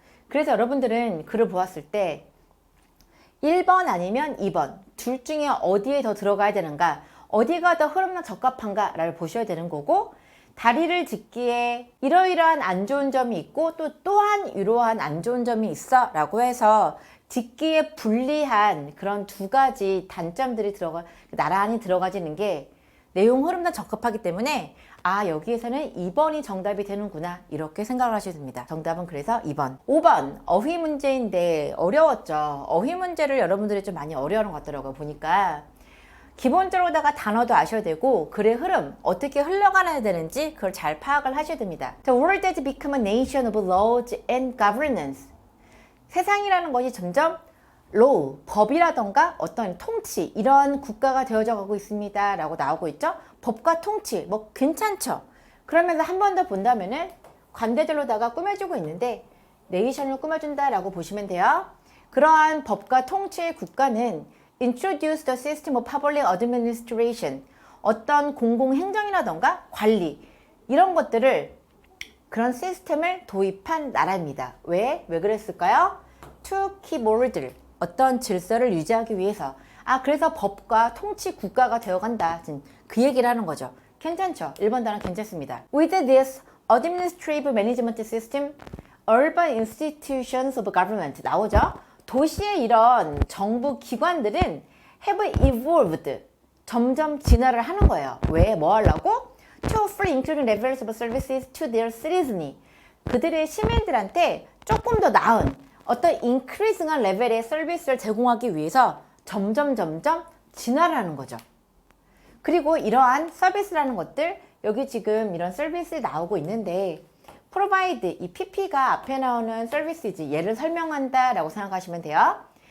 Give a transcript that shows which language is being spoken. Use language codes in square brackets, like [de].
[ko] 그래서 여러분들은 글을 보았을 때 1번 아니면 2번 둘 중에 어디에 더 들어가야 되는가, 어디가 더 흐름나 적합한가 를 보셔야 되는 거고, 다리를 짓기에 이러이러한 안 좋은 점이 있고 또한 이러한 안 좋은 점이 있어 라고 해서 짓기에 불리한 그런 두 가지 단점들이 나란히 들어가지는 게 내용 흐름과 적합하기 때문에 여기에서는 2번이 정답이 되는구나 이렇게 생각을 하셔야 됩니다. 정답은 그래서 2번. 5번 어휘 문제인데 어려웠죠. 어휘 문제를 여러분들이 좀 많이 어려워하는 것 같더라고요. 보니까 기본적으로다가 단어도 아셔야 되고 글의 흐름 어떻게 흘러가야 되는지 그걸 잘 파악을 하셔야 됩니다. [en] The world has become a nation of laws and governance. [ko] 세상이라는 것이 점점 law, 법이라던가 어떤 통치 이런 국가가 되어져 가고 있습니다 라고 나오고 있죠. 법과 통치 뭐 괜찮죠. 그러면서 한 번 더 본다면은 관대절로다가 꾸며주고 있는데 네이션을 꾸며준다라고 보시면 돼요. 그러한 법과 통치의 국가는 [en] introduce the system of public administration, [ko] 어떤 공공행정이라던가 관리 이런 것들을 그런 시스템을 도입한 나라입니다. 왜 그랬을까요? [en] To keep order, [ko] 어떤 질서를 유지하기 위해서. 그래서 법과 통치 국가가 되어간다. 그 얘기를 하는 거죠. 괜찮죠? 1번 단어 괜찮습니다. [en] With this administrative management system, urban institutions of government [ko] 나오죠? 도시의 이런 정부 기관들은 [en] have evolved, [ko] 점점 진화를 하는 거예요. 왜? 뭐 하려고? [en] To offer increasing levels of services to their citizenry. [ko] 그들의 시민들한테 조금 더 나은 어떤 increasing한 레벨의 서비스를 제공하기 위해서 점점 진화를 하는 거죠. 그리고 이러한 서비스라는 것들, 여기 지금 이런 서비스 나오고 있는데 provide, 이 PP가 앞에 나오는 서비스이지 얘를 설명한다 라고 생각하시면 돼요.